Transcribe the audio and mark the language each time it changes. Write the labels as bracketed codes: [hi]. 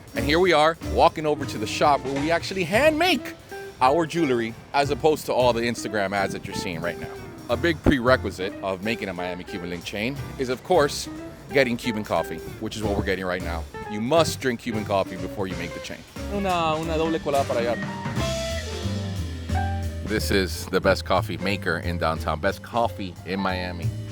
[en] And here we are walking over to the shop where we actually hand make our jewelry as opposed to all the Instagram ads that you're seeing right now. A big prerequisite of making a Miami Cuban Link chain is, of course, getting Cuban coffee, which is what we're getting right now. You must drink Cuban coffee before you make the chain. [es] Una doble colada para allá. [en] This is the best coffee maker in downtown, best coffee in Miami.